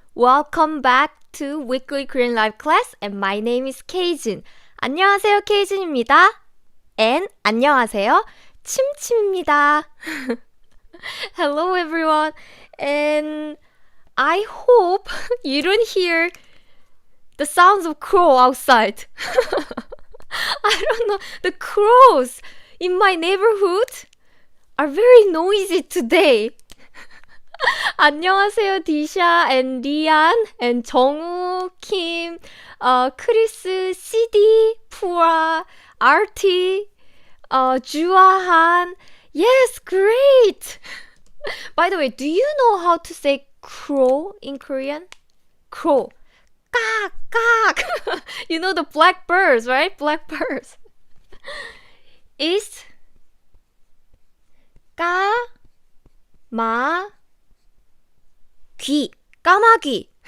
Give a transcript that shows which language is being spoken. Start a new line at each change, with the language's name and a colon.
English: Welcome back to Weekly Korean Live class and my name is Keijin.
Korean: 안녕하세요, 케이진입니다. And 안녕하세요, 침침입니다.
English: Hello everyone. And I hope you don't hear the sounds of crow outside. I don't know, the crows in my neighborhood are very noisy today.
Korean: 안녕하세요, 디샤 and 리안 and 정우, 킴, 크리스, CD, 푸아, 아르티, 주아한.
English: Yes, great! By the way, do you know how to say crow in Korean? Crow. Kak, kak. You know the blackbirds, right? Blackbirds. Is 까, 마, 귀, 까마귀.